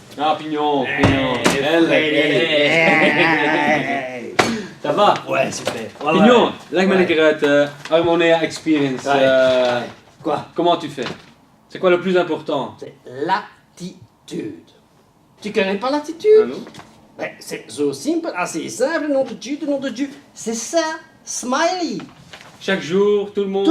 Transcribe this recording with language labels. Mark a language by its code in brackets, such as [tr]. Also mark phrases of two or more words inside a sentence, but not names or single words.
[fr] Ah, Pignon. Ça va? Ouais, super. Pignon, [nl] leg me lekker uit Harmonia Experience. [fr] Quoi? Comment tu fais? C'est quoi le plus important? C'est l'attitude. Tu connais pas l'attitude? Ah non? Ben, c'est zo simple, assez simple, nom de Dieu. C'est ça, smiley. Chaque jour, tout le monde.